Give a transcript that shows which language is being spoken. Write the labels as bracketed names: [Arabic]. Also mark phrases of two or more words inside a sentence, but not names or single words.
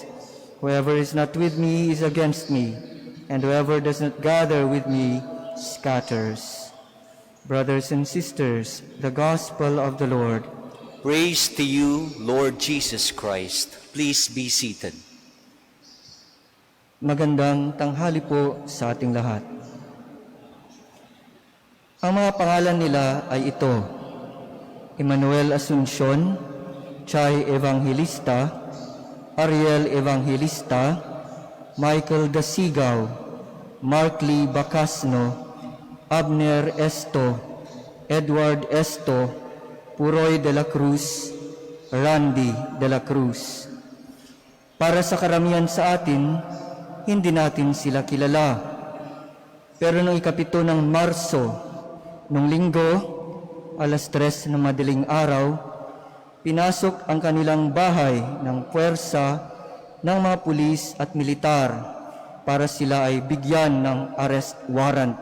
[English] Whoever is not with me is against me, and whoever does not gather with me scatters. Brothers and sisters, the Gospel of the Lord. Praise to you, Lord Jesus Christ. Please be seated. [Filipino] Magandang tanghali po sa ating lahat. Ang mga pangalan nila ay ito: Emmanuel Asuncion, Chay Evangelista, Ariel Evangelista, Michael Dasigaw, Mark Lee Bacasno, Abner Esto, Edward Esto, Puroy de la Cruz, Randy de la Cruz. Para sa karamihan sa atin, hindi natin sila kilala. Pero noong 7 ng Marso, nung linggo, alas 3 ng madaling araw, pinasok ang kanilang bahay ng puwersa ng mga pulis at militar para sila ay bigyan ng [English] arrest warrant.